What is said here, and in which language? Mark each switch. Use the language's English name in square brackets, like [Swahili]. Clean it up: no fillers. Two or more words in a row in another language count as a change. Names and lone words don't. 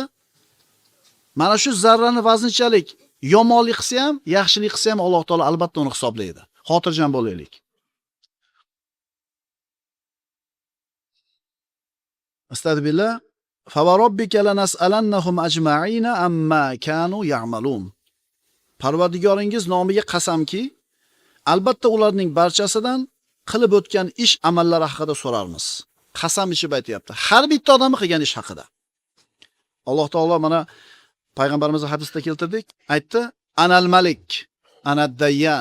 [Uzbek] Mana shu zarrani vaznchalik yomonlik qilsa ham, yaxshilik qilsa ham Alloh taolo albatta uni hisoblaydi. Xotirjam bo'laylik. Astagfirullah. [Arabic] فوربك لنسألنهم أجمعين عما كانوا يعملون. [Uzbek] Parvardigoringiz nomiga qasamki, albatta ularning barchasidan qilib o'tgan ish amallari haqida so'rarmiz. Qasam ichib aytayapti. Har bitta odamni qilgan ish haqida. Alloh taolo mana payg'ambarimizning hadisida keltirdik, aytdi: [Arabic] "أنا الملك، أنا الديان."